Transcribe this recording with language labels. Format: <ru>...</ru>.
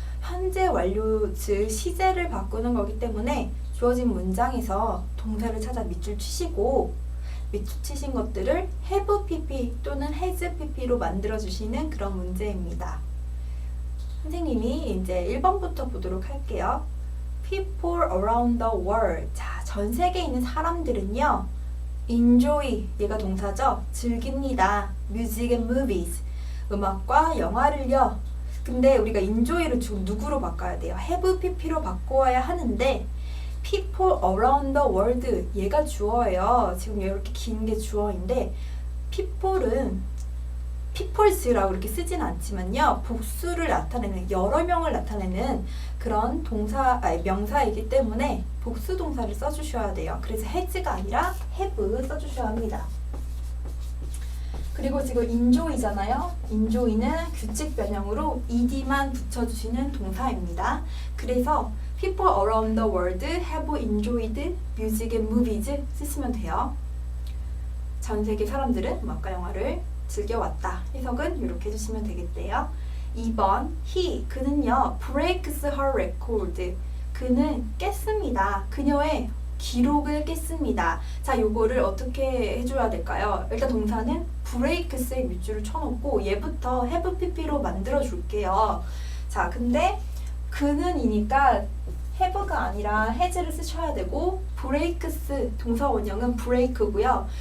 <ko>현재 완료, 즉 시제를 바꾸는 거기 때문에 주어진 문장에서 동사를 찾아 밑줄 치시고 밑줄 치신 것들을 have pp 또는 has pp로 만들어주시는 그런 문제입니다. 선생님이 이제 1번부터 보도록 할게요.</ko> <en>People around the world.</en> <ko>자, 전 세계에 있는 사람들은요. enjoy, 얘가 동사죠. 즐깁니다. music and movies, 음악과 영화를요. 근데 우리가 enjoy를 지금 누구로 바꿔야 돼요? have pp로 바꿔야 하는데 people around the world, 얘가 주어예요. 지금 이렇게 긴 게 주어인데 people은 peoples라고 이렇게 쓰진 않지만요. 복수를 나타내는, 여러 명을 나타내는 그런 명사이기 때문에 복수 동사를 써주셔야 돼요. 그래서 has가 아니라 have 써주셔야 합니다. 그리고 지금 enjoy잖아요. enjoy는 규칙 변형으로 ed만 붙여주시는 동사입니다.</ko> <en>그래서 people around the world have enjoyed music and movies</en> <ko>쓰시면 돼요. 전 세계 사람들은 음악과 영화를 즐겨왔다. 해석은 이렇게 해주시면 되겠대요. 2번, 그는요</ko> <en>breaks her record.</en> <ko>그는 깼습니다. 그녀의 기록을 깼습니다. 자, 요거를 어떻게 해줘야 될까요? 일단 동사는 breaks에 밑줄을 쳐놓고 얘부터 have pp로 만들어 줄게요. 자, 근데 그는이니까 have가 아니라 has를 쓰셔야 되고 breaks 동사 원형은 break고요.</ko>